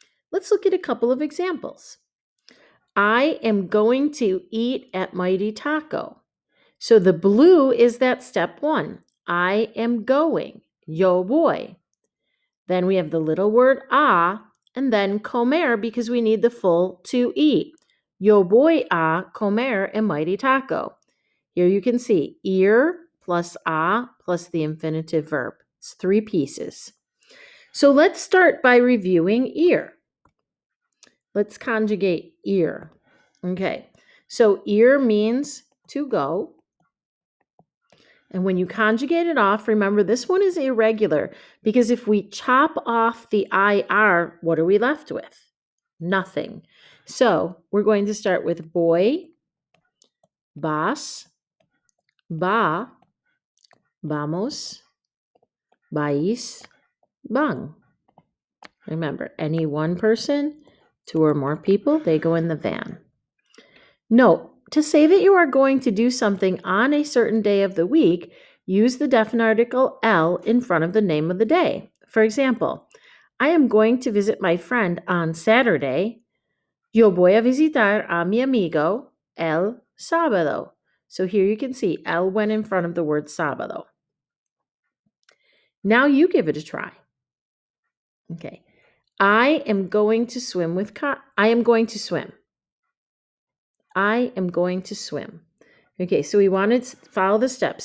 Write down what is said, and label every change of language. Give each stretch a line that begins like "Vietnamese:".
English: Let's look at a couple of examples. I am going to eat at Mighty Taco. So the blue is that step 1. I am going.
Spanish: Yo voy.
English: Then we have the little word a, and then comer because we need the full to eat.
Spanish: Yo voy a comer en Mighty Taco.
English: Here you can see ir plus a plus the infinitive verb. It's 3 pieces. So let's start by reviewing ir. Let's conjugate ir. Okay, so ir means to go. And when you conjugate it off, remember this one is irregular because if we chop off the IR, what are we left with? Nothing. So we're going to start with
Spanish: boy, vas, va, vamos, vais, van.
English: Remember, any one person, 2 or more people, they go in the van. Note, to say that you are going to do something on a certain day of the week, use the definite article L in front of the name of the day. For example, I am going to visit my friend on Saturday.
Spanish: Yo voy a visitar a mi amigo el sábado.
English: So here you can see L went in front of the word sábado. Now you give it a try. Okay. I am going to swim. I am going to swim. I am going to swim. Okay, so we want to follow the steps.